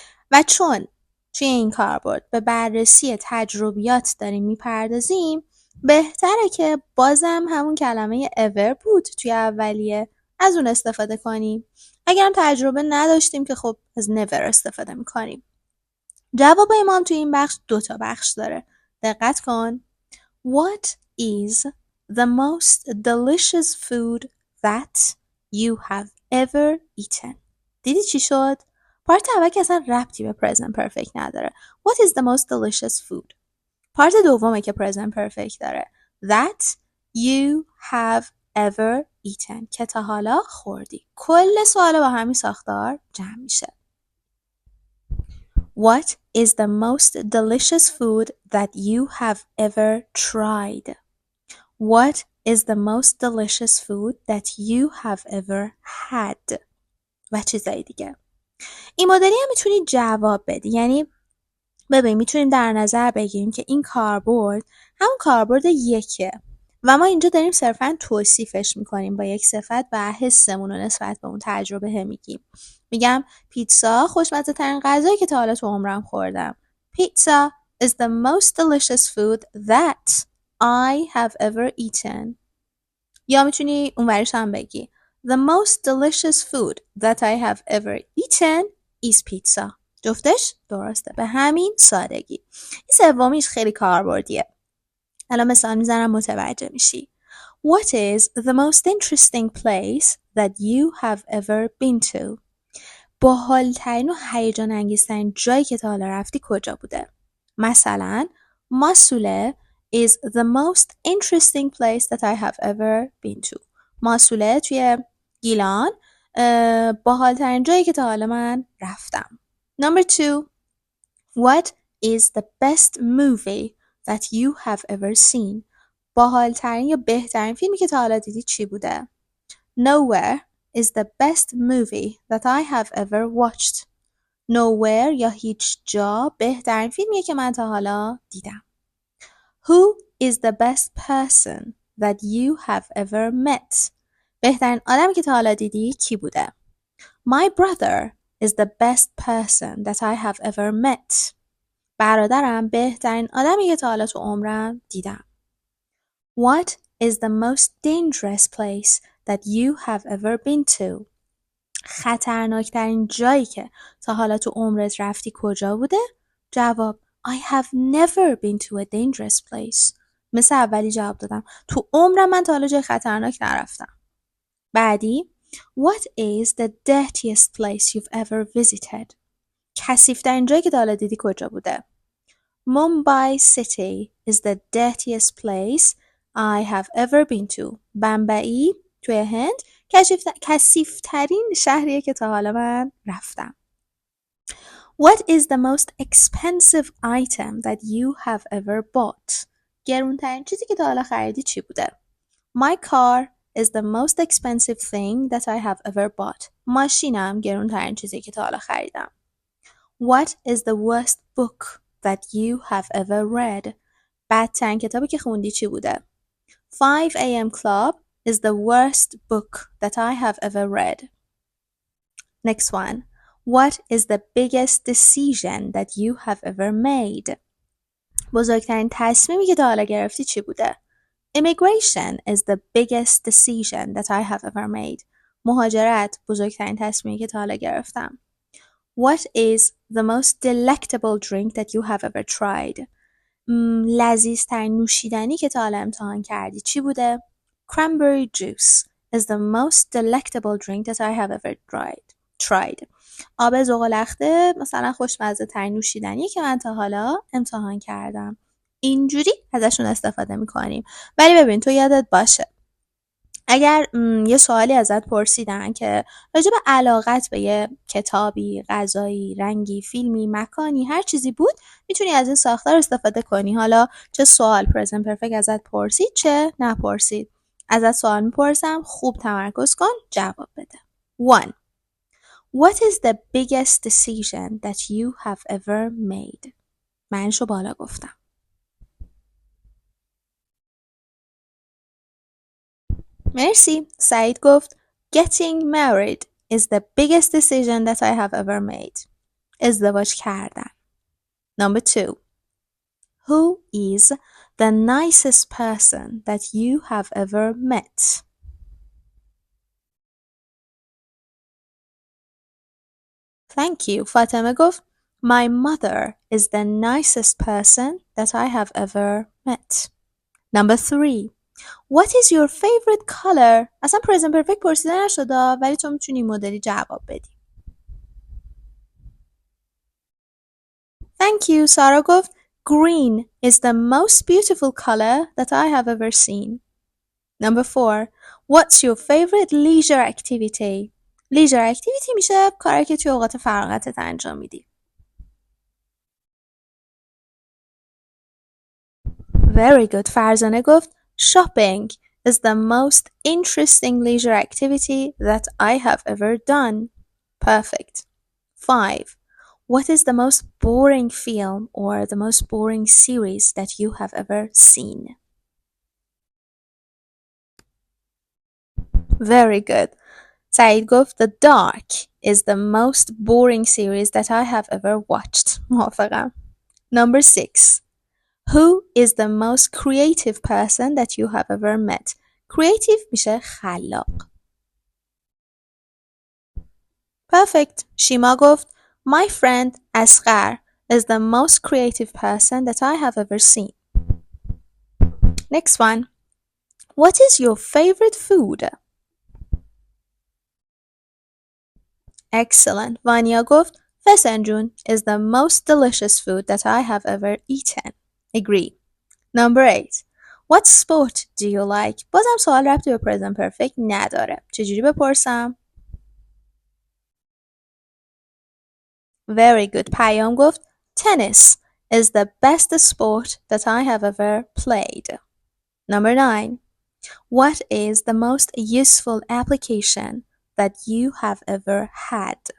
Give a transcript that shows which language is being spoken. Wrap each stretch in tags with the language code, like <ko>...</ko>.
<fa>و چون توی این کاربرد به بررسی تجربیات داریم میپردازیم، بهتره که بازم همون کلمه ever بود توی اولیه، از اون استفاده کنیم. اگرم تجربه نداشتیم که خب از never استفاده میکنیم. جوابای ما هم توی این بخش 2 تا بخش داره، دقت کن.</fa> <en>What is the most delicious food that you have ever eaten؟</en> <fa>دیدی چی شد؟ پارت اول که اصلا ربطی به present perfect نداره.</fa> <en>What is the most delicious food؟</en> <fa>پارت دومه که present perfect داره.</fa> <en>That you have ever eaten،</en> <fa>که تا حالا خوردی. کل سوال با همین ساختار جمع میشه.</fa> <en>What is the most delicious food that you have ever tried؟ What is the most delicious food that you have ever had؟</en> <fa>و چیزایی دیگه. این مدلی هم میتونی جواب بدی. یعنی ببین میتونیم در نظر بگیریم که این کاربرد همون کاربرد یکه و ما اینجا داریم صرفا توصیفش میکنیم با یک صفت و حسمون رو نسبت به اون تجربه میگیم. میگم پیتزا خوشمزه ترین غذایی که تا حالا تو عمرم خوردم.</fa> <en>Pizza is the most delicious food that I have ever eaten.</en> <fa>یا میتونی اونوریش هم بگی</fa> <en>The most delicious food that I have ever eaten is pizza.</en> <fa>جفتش درسته، به همین سادگی. این سومیش خیلی کاربردیه. الان مثال میزنم متوجه میشی.</fa> <en>What is the most interesting place that you have ever been to؟</en> <fa>باحال‌ترین و هیجان انگیزترین جایی که تا حالا رفتی کجا بوده؟</fa> <en>مثلا ماسوله is the most interesting place that I have ever been to.</en> <fa>ماسوله توی گیلان باحال‌ترین جایی که تا حالا من رفتم.</fa> <en>Number 2. What is the best movie that you have ever seen؟</en> <fa>باحال‌ترین یا بهترین فیلمی که تا حالا دیدی چی بوده؟</fa> <en>Nowhere is the best movie that I have ever watched.</en> <fa>Nowhere یا هیچ جا بهترین فیلمیه که من تا حالا دیدم.</fa> <en>Who is the best person that you have ever met؟</en> <fa>بهترین آدمی که تا حالا دیدی کی بوده؟</fa> <en>My brother is the best person that I have ever met.</en> <fa>برادرم بهترین آدمی که تا حالا تو عمرم دیدم.</fa> <en>What is the most dangerous place that you have ever been to؟</en> <fa>خطرناکترین جایی که تا حالا تو عمرت رفتی کجا بوده؟</fa> <en>جواب I have never been to a dangerous place.</en> <fa>مثل اولی جواب دادم. تو عمرم من تا حالا جای خطرناک نرفتم.</fa> <en>بعدی What is the dirtiest place you've ever visited؟</en> <fa>کثیف‌ترین جایی که تا حالا دیدی کجا بوده؟</fa> <en>Mumbai city is the dirtiest place I have ever been to.</en> <fa>بمبئی توی هند کثیف‌ترین شهریه که تا حالا من رفتم.</fa> <en>What is the most expensive item that you have ever bought?</en> <fa>گرونترین چیزی که تا حالا خریدی چی بوده؟</fa> <en>My car is the most expensive thing that I have ever bought.</en> <fa>ماشینم گرونترین چیزی که تا حالا خریدم.</fa> <en>What is the worst book that you have ever read?</en> <fa>بدترین کتابی که خوندی چی بوده؟ 5 a.m.</fa> <en>Club is the worst book that I have ever read. Next one. What is the biggest decision that you have ever made?</en> <fa>بزرگترین تصمیمی که تا حالا گرفتی چی بوده؟</fa> <en>Immigration is the biggest decision that I have ever made.</en> <fa>مهاجرت بزرگترین تصمیمی که تا حالا گرفتم.</fa> <en>What is the most delectable drink that you have ever tried?</en> <fa>لذیذترین نوشیدنی که تا حالا امتحان کردی چی بوده؟</fa> <en>Cranberry juice is the most delectable drink that I have ever tried.</en> <fa>آب زغال‌لخته مثلا خوشمزه ترین نوشیدنی که من تا حالا امتحان کردم. اینجوری ازشون استفاده میکنیم. ولی ببین تو یادت باشه اگر یه سوالی ازت پرسیدن که راجع به علاقت به یه کتابی، غذایی، رنگی، فیلمی، مکانی، هر چیزی بود میتونی از این ساختار استفاده کنی. حالا چه سوال پرزنت پرفکت ازت پرسید چه نپرسید. ازت سوال میپرسم خوب تمرکز کن جواب بده. 1.</fa> <en>What is the biggest decision that you have ever made?</en> <fa>معنیشو بالا گفتم. مرسی. سعید گفت</fa> <en>Getting married is the biggest decision that I have ever made.</en> <fa>ازدواج کردن.</fa> <en>Number 2. Who is the nicest person that you have ever met? Thank you.</en> <fa>فاطمه گفت</fa> <en>My mother is the nicest person that I have ever met. Number 3. What is your favorite color?</en> <fa>اصلا present perfect پرسیده نشده ولی تو میتونی مدلی جواب بدی.</fa> <en>Thank you.</en> <fa>سارا گفت</fa> <en>Green is the most beautiful color that I have ever seen. Number 4. What's your favorite leisure activity?</en> <fa>leisure activity میشه کاری که توی اوقات فراغتت انجام میدی.</fa> <en>Very good.</en> <fa>فرزانه گفت</fa> <en>Shopping is the most interesting leisure activity that I have ever done. Perfect. 5. What is the most boring film or the most boring series that you have ever seen? Very good.</en> <fa>سعید گفت</fa> <en>The Dark is the most boring series that I have ever watched.</en> <fa>موافقم.</fa> <en>Number 6. Who is the most creative person that you have ever met?</en> <fa>Creative میشه خلاق.</fa> <en>Perfect.</en> <fa>شیما گفت</fa> <en>My friend اصغر is the most creative person that I have ever seen. Next one. What is your favorite food? Excellent.</en> <fa>وانیا گفت</fa> <en>فسنجون is the most delicious food that I have ever eaten. Agree. Number 8. What sport do you like?</en> <fa>بازم سوال ربطی به present perfect نداره. چجوری بپرسم؟</fa> <en>Very good.</en> <fa>پیام گفت</fa> <en>Tennis is the best sport that I have ever played. Number 9. What is the most useful application that you have ever had?</en>